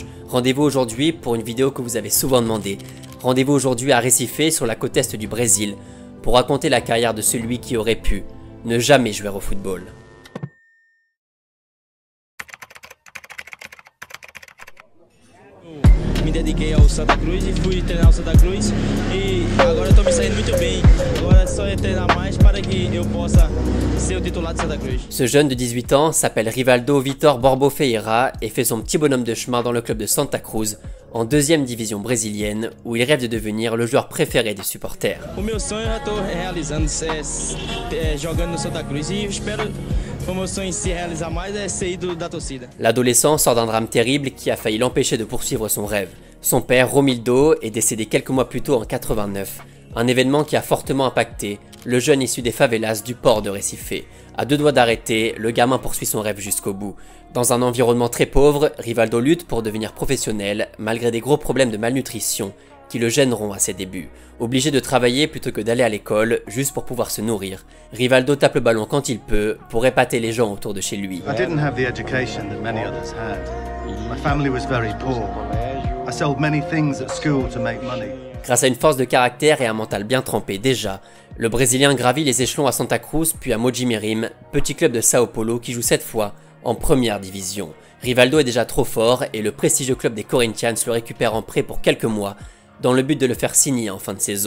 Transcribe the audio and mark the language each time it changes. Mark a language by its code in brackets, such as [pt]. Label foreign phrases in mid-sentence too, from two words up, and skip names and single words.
[fr] Rendez-vous aujourd'hui pour une vidéo que vous avez souvent demandé. Rendez-vous aujourd'hui à Recife, sur la côte est du Brésil, pour raconter la carrière de celui qui aurait pu ne jamais jouer au football. [pt] Me dediquei ao Santa Cruz e fui treinar o Santa Cruz e agora estou me saindo muito bem. Agora só é treinar mais para que eu possa ser o titular de Santa Cruz. [fr] Ce jeune de 18 ans s'appelle Rivaldo Vitor Borbo Ferreira et fait son petit bonhomme de chemin dans le club de Santa Cruz, en 2e division brésilienne, où il rêve de devenir le joueur préféré des supporters. [pt] O meu sonho eu já estou realizando jogando no Santa Cruz e eu espero o meu sonho se realizar mais é ser ídolo da torcida. [fr] L'adolescent sort d'un drame terrible qui a failli l'empêcher de poursuivre son rêve. Son père, Romildo, est décédé quelques mois plus tôt en 89, un événement qui a fortement impacté le jeune issu des favelas du port de Recife. À 2 doigts d'arrêter, le gamin poursuit son rêve jusqu'au bout. Dans un environnement très pauvre, Rivaldo lutte pour devenir professionnel malgré des gros problèmes de malnutrition qui le gêneront à ses débuts. Obligé de travailler plutôt que d'aller à l'école, juste pour pouvoir se nourrir, Rivaldo tape le ballon quand il peut pour épater les gens autour de chez lui. [en] I didn't have the education that many others had. My family was very poor. I sold many things at school to make money. [fr] Grâce à une force de caractère et un mental bien trempé déjà, le Brésilien gravit les échelons à Santa Cruz puis à Mogi Mirim, petit club de Sao Paulo qui joue cette fois en première division. Rivaldo est déjà trop fort et le prestigieux club des Corinthians le récupère en prêt pour quelques mois dans le but de le faire signer en fin de saison.